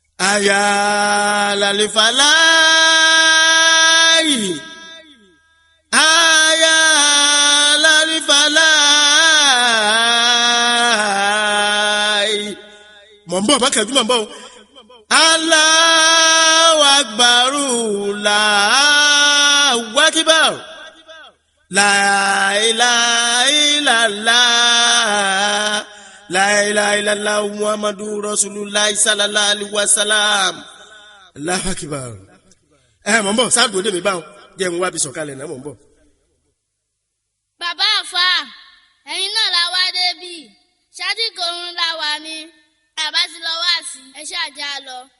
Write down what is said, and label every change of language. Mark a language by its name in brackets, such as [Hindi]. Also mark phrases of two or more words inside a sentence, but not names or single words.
[Arabic] حي على الفلاح. حي على الفلاح. [Yoruba] Mò ń bọ̀, má kẹ́jú, mò ń bọ̀ o. [Arabic] الله أكبر، الله أكبر. لا إله إلا الله. لا إله إلا الله محمد رسول الله صلى الله عليه وسلم. الله أكبر. [Yoruba] Ẹ, mò ń bọ̀, sáà dúró dè mí báwọn. Jẹ́ n wá bí sọ̀kalẹ̀ náà, mò ń bọ̀. Bàbá àfà, ẹ̀yin náà la wá débi. Ṣáájú kòrun la wà ni. Bàbá ti lọ wá sí. Ẹ ṣáà já lọ.